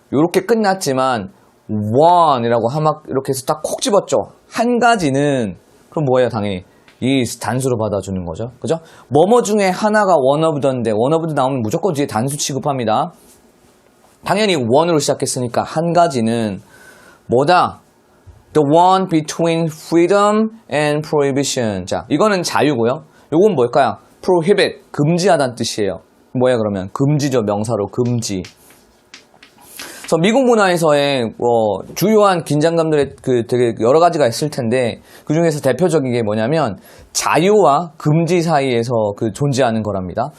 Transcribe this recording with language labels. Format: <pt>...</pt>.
<ko>요렇게 끝났지만 one이라고 이렇게 해서 딱 콕 집었죠. 한 가지는, 그럼 뭐예요? 당연히 is 단수로 받아주는 거죠. 그죠? 뭐뭐 중에 하나가</ko> <en>one of the</en> <ko>인데 one of the 나오면 무조건 뒤에 단수 취급합니다. 당연히 one으로 시작했으니까 한 가지는 뭐다?</ko> <en>The one between freedom and prohibition.</en> <ko>자, 이거는 자유고요. 요건 뭘까요? prohibit, 금지하다는 뜻이에요. 뭐야 그러면? 금지죠. 명사로 금지. 그래서 미국 문화에서의 주요한 긴장감들의 되게 여러 가지가 있을 텐데 그 중에서 대표적인 게 뭐냐면 자유와 금지 사이에서 존재하는 거랍니다.</ko>